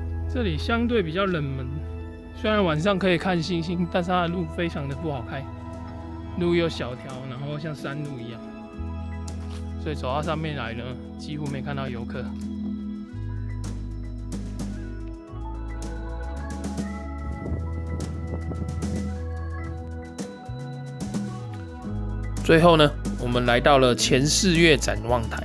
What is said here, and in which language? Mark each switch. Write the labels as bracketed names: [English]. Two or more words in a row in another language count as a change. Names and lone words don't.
[Chinese] 這裡相對比較冷門，雖然晚上可以看星星，但是它的路非常的不好開，路又小條，然後像山路一樣，所以走到上面來呢，幾乎沒看到遊客。最後呢，我們來到了前4月展望台。